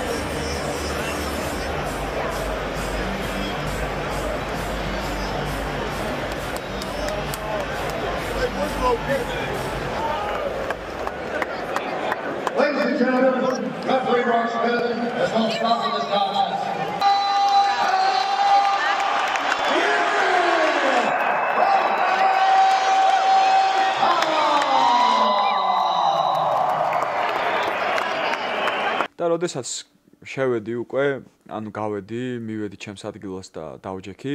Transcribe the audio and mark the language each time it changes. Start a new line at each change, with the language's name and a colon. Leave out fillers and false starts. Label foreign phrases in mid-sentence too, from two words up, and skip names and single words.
English: Ladies and gentlemen, referee Mark Smith has now stopped this contest.
Georgian: და როდესაც შევედი უკვე, ანუ გავედი, მივედი ჩემს ადგილას და დავჯექი,